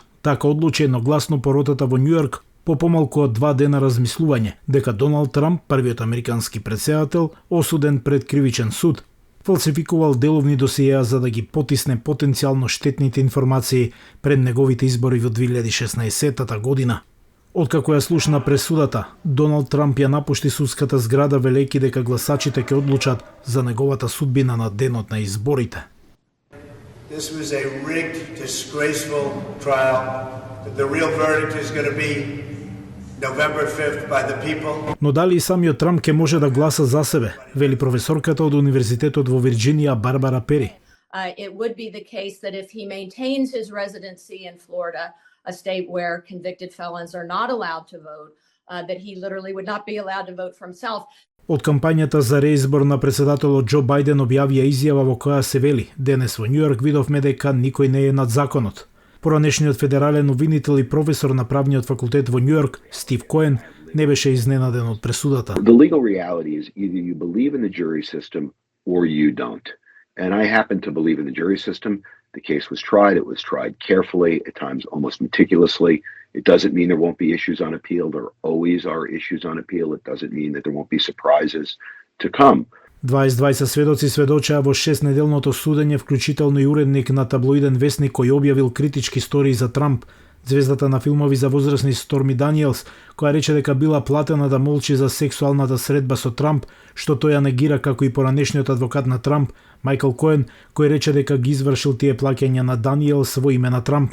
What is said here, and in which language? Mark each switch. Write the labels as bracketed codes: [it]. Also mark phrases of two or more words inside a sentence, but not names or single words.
[mk] Така одлучи едногласно поротата во Њујорк по помалку од 2 дена размислување дека Доналд Трамп, првиот американски претседател, осуден пред кривичен суд, фалсификувал деловни досиеа за да ги потисне потенцијално штетните информации пред неговите избори во 2016 година. Откако ја слушна пресудата, Доналд Трамп ја напушти судската зграда велејќи дека гласачите ќе одлучат за неговата судбина на денот на изборите. [en] This was a rigged, disgraceful trial. The real verdict is going to be November 5th by the people. [mk] Но дали и самиот Трамп ќе може да гласа за себе, вели професорката од Универзитетот во Вирџинија Барбара Пери. [en] It would be the case that if he maintains his residency in Florida, a state where convicted felons are not allowed to vote, that he literally would not be allowed to vote for himself. [mk] Од кампањата за реизбор на председателот Џо Бајден објавија изјава во која се вели: "Денес во Њујорк видовме дека никој не е над законот." Поранешниот федерален обвинител и професор на правниот факултет во Њујорк, Стив Коен, не беше изненаден од пресудата. [en] The legal reality is either you believe in the jury system or you don't. And I happen to believe in the jury system. The case was tried. It was tried carefully, at times almost meticulously. It doesn't mean there won't be issues on appeal. There always are issues on appeal. It doesn't mean that there won't be surprises to come. [mk] 22 сведоци сведочеа во 6-неделното судење, вклучително и уредник на таблоиден весник кој објавил критички стории за Трамп, звездата на филмови за возрастни Сторми Даниелс, која рече дека била платена да молчи за сексуалната средба со Трамп, што тој ја негира, како и поранешниот адвокат на Трамп, Майкл Коен, кој рече дека ги извршил тие плаќања на Даниелс во име на Трамп.